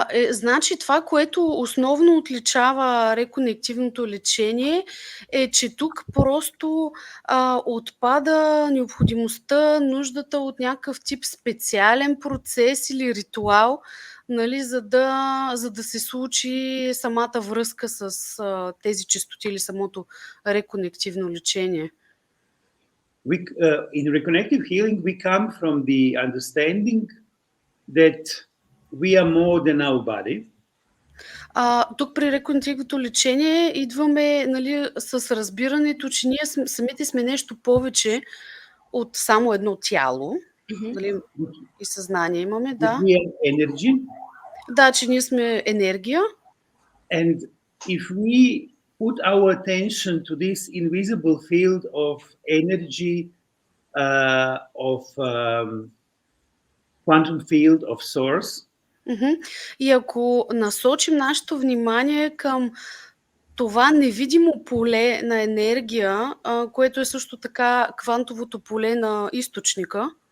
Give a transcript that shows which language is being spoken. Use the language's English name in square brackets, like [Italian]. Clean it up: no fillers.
[Bulgarian] Значи това, което основно отличава реконективното лечение, е, че тук просто отпада необходимостта, нуждата от някакъв тип специален процес или ритуал, нали, за да се случи самата връзка с тези честоти или самото реконективно лечение. [English] In reconnective healing, we come from the understanding that we are more than our body. [Bulgarian] Тук при реконективното лечение идваме, нали, с разбирането, че ние самите сме нещо повече от само едно тяло. Нали, и съзнание имаме, да. [English] We are energy. [Bulgarian] Да, че ние сме енергия. [English] And if we put our attention to this invisible field of energy, of quantum field of source. [Bulgarian] И ако насочим нашето внимание към това невидимо поле на енергия, което е също така квантовото поле на източника,